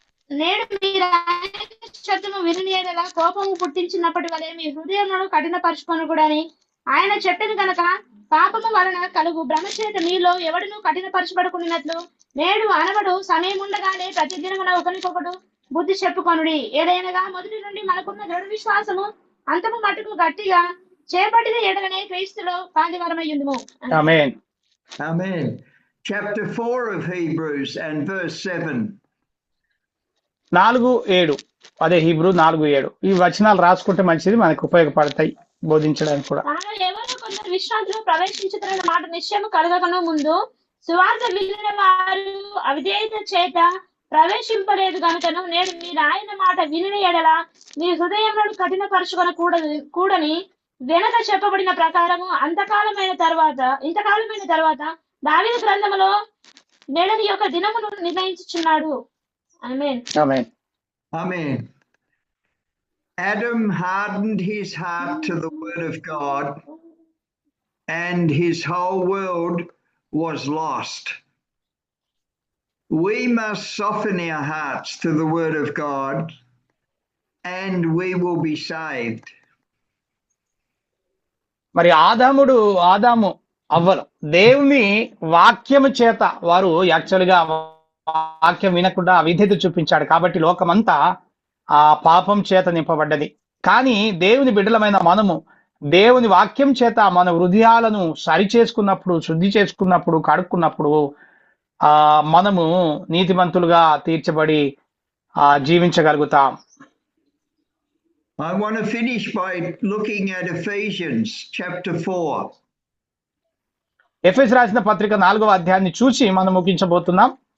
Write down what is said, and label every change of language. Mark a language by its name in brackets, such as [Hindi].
[Telugu] నేడు మీరు ఆయన శబ్దము వినని యెడల కోపము పుట్టించినప్పటి వలె మీ హృదయములను కఠినపరచుకొనకూడని ఆయన చెప్పిన కనుక పాపము వలన కలుగు భ్రమ చేత మీలో ఎవడును కఠినపరచబడుకున్నట్లు నేడు అనబడు సమయముండగానే ప్రతిదినమున ఒకరికొకడు బుద్ధి చెప్పుకొనుడి. ఏదైనగా మొదటి నుండి మనకున్న దృఢ విశ్వాసము అంతము మటుకు గట్టిగా చేపట్టిన ఎడలనే క్రీస్తులో పాలివారమయ్యుందుము. ఆమేన్. [English] Amen. Chapter 4 of Hebrews and verse 7. [Telugu] 4:7. అదే హీబ్రూ 4:7. ఈ వచనాలు రాసుకుంటే మంచిది, మనకు ఉపయోగపడతాయి బోధించడానికి కూడా. తాను ఎవరు కొందరు విశ్రాంతిలో ప్రవేశించుతున్న మాట నిశ్చయము కలగకను ముందు సువార్త వినిన వారు అవిధేయత చేత ప్రవేశింపలేదు కనుకను నేడు మీరు ఆయన మాట వినిన ఎడల మీ హృదయములను కూడని వెనక చెప్పబడిన ప్రకారము ఇంతకాలమైన తర్వాత దావీదు గ్రంథములో నేడని యొక్క దినమును నిర్ణయించుచున్నాడు. ఆమేన్. ఆమేన్. [English] Amen. Adam hardened his heart to the word of God, and his whole world was lost. We must soften our hearts to the word of God, and we will be saved. [Telugu] మరి ఆదాము అవ్వలు దేవుని వాక్యము చేత వారు యాక్చువల్గా వాక్యం వినకుండా అవిధేయత చూపించాడు. కాబట్టి లోకమంతా ఆ పాపం చేత నింపబడ్డది. కానీ దేవుని బిడ్డలమైన మనము దేవుని వాక్యం చేత మన హృదయాలను సరి చేసుకున్నప్పుడు, శుద్ధి చేసుకున్నప్పుడు, కడుక్కున్నప్పుడు మనము నీతిమంతులుగా తీర్చబడి జీవించగలుగుతాం. [English] I want to finish by looking at Ephesians chapter 4. [Telugu] ఎఫెసు రాసిన పత్రిక 4వ అధ్యాయాన్ని చూసి మనం ముగించబోతున్నాం.